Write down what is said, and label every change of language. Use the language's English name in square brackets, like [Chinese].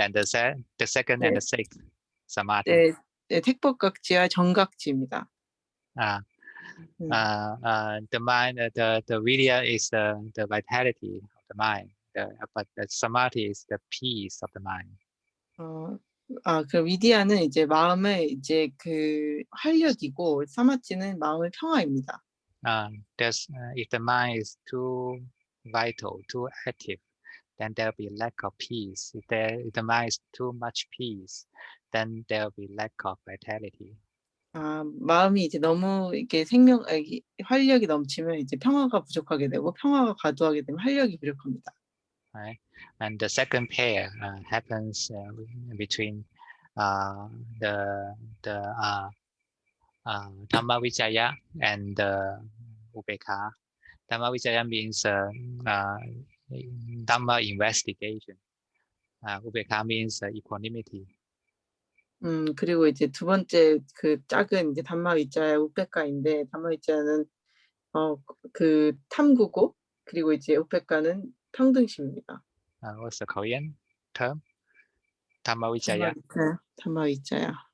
[English] and the second and the sixth Samadhi. [Korean] 네, 택법각지와 정각지입니다. [English] The mind, the Virya is the vitality of the mind, but the Samadhi is the peace of the mind. [Korean] 그 위디아는 이제 마음의 이제 그 활력이고 사마티는 마음의 평화입니다. [English] If the mind is too vital, too active, then there'll be lack of peace. If the mind is too much peace, then there'll be lack of vitality. [Korean] 마음이 이제 너무 이렇게 활력이 넘치면 이제 평화가 부족하게 되고 평화가 과도하게 되면 활력이 부족합니다. [English] Right? And the second pair happens between the Dhamma Vicaya and Upekkha. Dhamma Vicaya means Dhamma investigation. Upekkha means equanimity. [Korean] 그리고 이제 두 번째 그 짝은 이제 담마위자야 우페카인데 담마위자는 그 탐구고 그리고 이제 우페카는 평등심입니다. [English] What's the Korean term? Dhamma Vicaya. [Korean] 담마위자야.